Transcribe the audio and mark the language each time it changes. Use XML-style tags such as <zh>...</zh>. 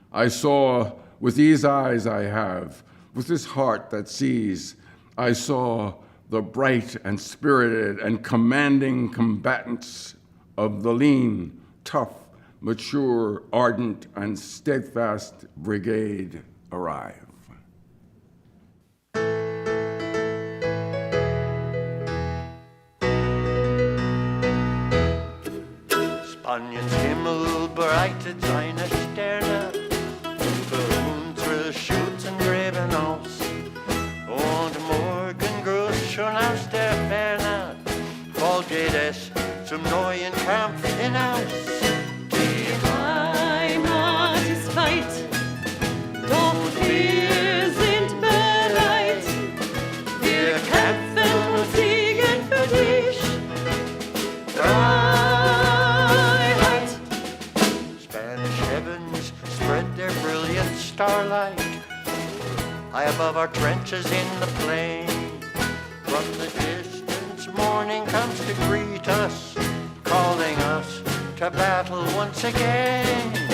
<en>I saw with these eyes I have, with this heart that sees, I saw the bright and spirited and commanding combatants of the lean, tough, mature, ardent, and steadfast brigade arrive.</en> <de>Spaniens Himmel bereitet seine Sterne über unsere Schützengräben aus. Und Morgengruß schon aus der Ferne, bald geht es zum neuen Kampf hinaus. Die Heimat ist weit, doch wir sind bereit. Wir kämpfen und siegen für dich. Freiheit.</de> <en>Spanish heavens spread their brilliant starlight high above our trenches in the plain. From the distance, morning comes to greet us, calling us to battle once again.</en>